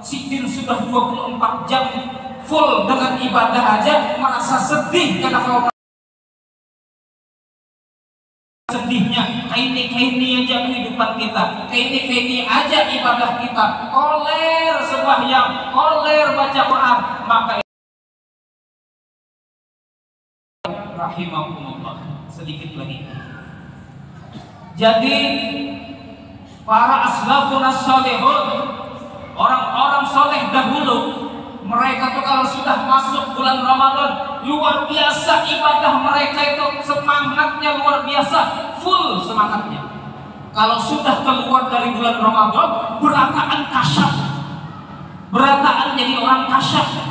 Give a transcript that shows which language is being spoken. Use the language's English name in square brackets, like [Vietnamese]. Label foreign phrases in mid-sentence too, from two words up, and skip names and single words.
[Banjar] Sidin sudah 24 jam full dengan ibadah aja merasa sedih karena kalau sedihnya kaini aja kehidupan kita, kaini aja ibadah kita, koler sembahyang, koler baca Quran, maka rahimakumullah. Sedikit lagi. Jadi para [Arabic] أسلاف الصالحون, [Banjar] orang-orang soleh dahulu, mereka tuh kalau sudah masuk bulan Ramadan luar biasa ibadah mereka itu, semangatnya luar biasa, full semangatnya. Kalau sudah keluar dari bulan Ramadan berataan kasyaf, berataan jadi orang kasyaf.